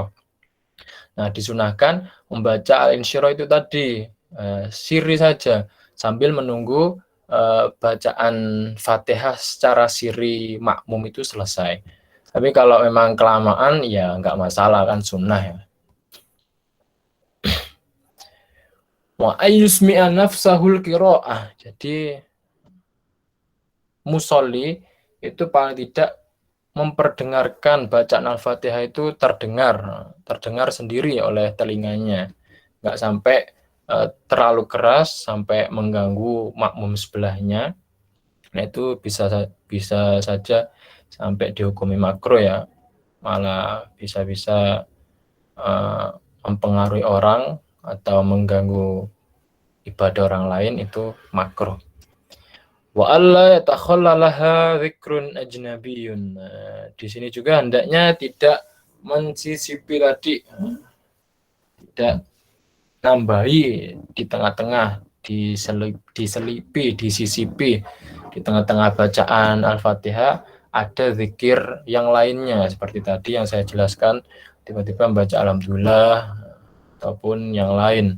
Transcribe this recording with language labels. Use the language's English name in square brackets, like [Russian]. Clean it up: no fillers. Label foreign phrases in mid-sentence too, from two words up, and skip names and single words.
[Indonesian] Nah, disunahkan membaca Al-Insyirah itu tadi sirri saja sambil menunggu bacaan Fatihah secara sirri makmum itu selesai. Tapi kalau memang kelamaan ya nggak masalah kan, sunnah ya. [Arabic] وأن يسمع نفسه القراءة. [Indonesian] Jadi musolli itu paling tidak memperdengarkan bacaan Al-Fatihah itu terdengar sendiri oleh telinganya, nggak sampai terlalu keras sampai mengganggu makmum sebelahnya. Nah itu bisa saja sampai dihukumi makruh ya, malah bisa mempengaruhi orang atau mengganggu ibadah orang lain, itu makruh. [Arabic] وألا يتخللها ذكر أجنبي. [Indonesian] Di sini juga hendaknya tidak mensisipi tadi, tidak nambahi di tengah-tengah, diselipi, disisipi di tengah-tengah bacaan Al-Fatihah ada zikir yang lainnya seperti tadi yang saya jelaskan, tiba-tiba membaca alhamdulillah ataupun yang lain.